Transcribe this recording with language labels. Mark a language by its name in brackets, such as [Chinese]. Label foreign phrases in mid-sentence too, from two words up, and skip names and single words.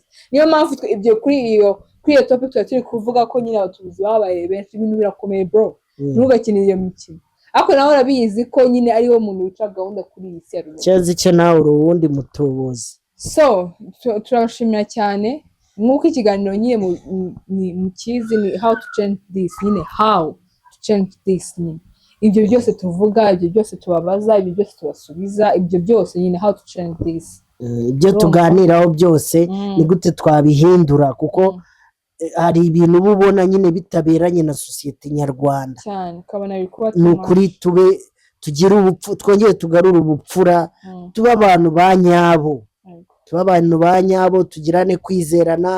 [Kinyarwanda] Niyo mpamvu ibyo kuri iyo topic turi kuvuga ko nyine abatubuzi babaye benshi, ibintu birakomeye bro. Ntugakine iyo mikino. Ako nawe urabizi ko nyine ari wo muntu wica gahunda kuri iyi seru. Cyazi cyo nawe urundi mutubuzi. So turashimira cyane nk'uko ikiganiro nyine mu kizi ni [English] how to change this, [Kinyarwanda] nyine [English] how to change this [Kinyarwanda] nyine. Ibyo byose tuvuga, ibyo byose tubabaza, ibyo byose tubasubiza, ibyo byose nyine [English] how to change this. [Kinyarwanda] Ibyo tuganiraho byose ni gute twabihindura, kuko hari ibintu ubona nyine bitaberanye na societe nyarwanda cyane, ukabona bikuba ni ukuri tugira ubupfu, twongeye tugarura ubupfura, tuba abantu ba nyabo, tugirane kwizerana.